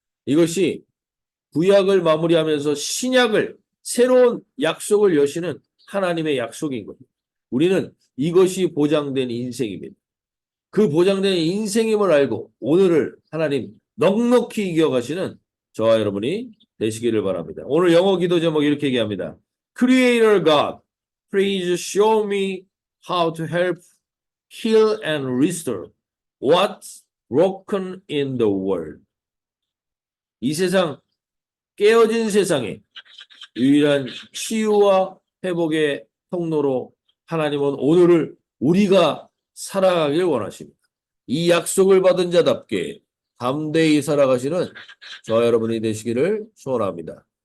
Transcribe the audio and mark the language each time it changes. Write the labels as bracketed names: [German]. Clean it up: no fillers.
[Korean] 이것이 구약을 마무리하면서 신약을 새로운 약속을 여시는 하나님의 약속인 겁니다. 우리는 이것이 보장된 인생입니다. 그 보장된 인생임을 알고 오늘을 하나님 넉넉히 이겨가시는 저와 여러분이 되시기를 바랍니다. 오늘 영어 기도 제목 이렇게 얘기합니다. [English] Creator God, please show me how to help heal and restore what's broken in the world. [Korean] 이 세상, 깨어진 세상에 유일한 치유와 회복의 통로로 하나님은 오늘을 우리가 살아가길 원하십니다. 이 약속을 받은 자답게 담대히 살아가시는 저와 여러분이 되시기를 소원합니다.